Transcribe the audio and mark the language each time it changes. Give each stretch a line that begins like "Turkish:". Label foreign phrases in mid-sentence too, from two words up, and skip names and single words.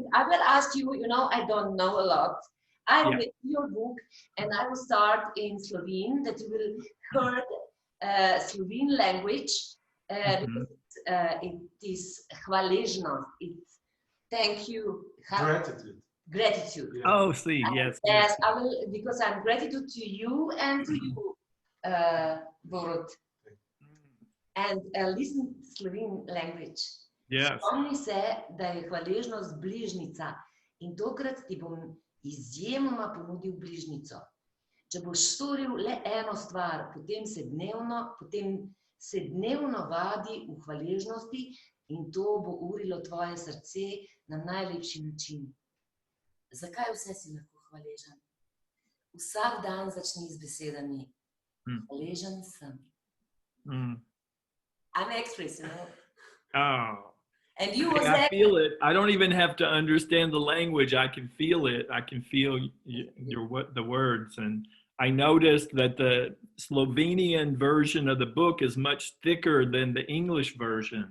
English: I will ask you, I don't know a lot. I read your book and I will start in Slovene, that you will hear Slovene language because it is hvaležnost. It's thank you. Gratitude. Yeah. Oh, see, yes. Yes, I will, because I'm gratitude to you and to you, Borut. And listen Slovene language. Yes.
Slovenian: Spomni se, da je hvaležnost bližnica in tokrat ti bom izjemoma ponudil bližnico. Če boš storil le eno stvar, potem se dnevno vadi v hvaležnosti in to bo urilo tvoje srce na najlepši način. Zakaj vse si lahko hvaležen? Vsak dan začni z besedami. Hvaležen sem.
English: I'm express, Oh. And you I feel it. I don't even have to understand the language. I can feel it. I can feel the words. And I noticed that the Slovenian version of the book is much thicker than the English version.